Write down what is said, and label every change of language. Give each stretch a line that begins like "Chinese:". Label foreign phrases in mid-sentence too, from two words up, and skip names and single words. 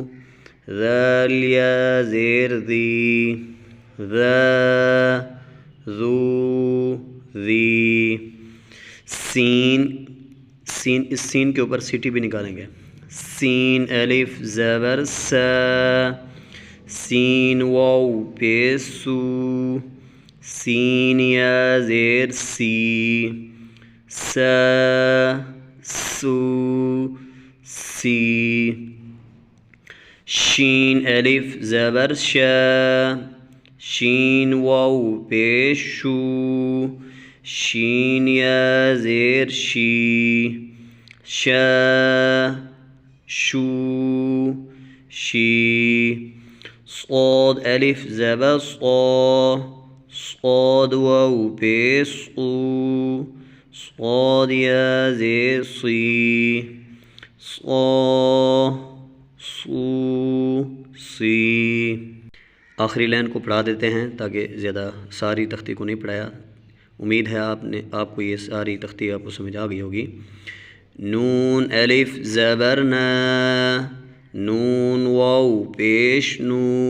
Urdu: ذال یا زیر ذی ذا ذو ذی سین سین اس سین کے اوپر سیٹی بھی نکالیں گے سین الف زبر سا سین واو پیش سو سین یا زیر سی سا سو سی شین الف زبر شا شین واو پیش شو شین یا زیر شی شا شو شی صاد الف زبر صا صاد واو پیش صو صاد یا زیر صی صا صو سی آخری لائن کو پڑھا دیتے ہیں تاکہ زیادہ ساری تختی کو نہیں پڑھایا امید ہے آپ کو یہ ساری تختی آپ کو سمجھ آ گئی ہوگی نون الف زبر نا نون واو پیش نو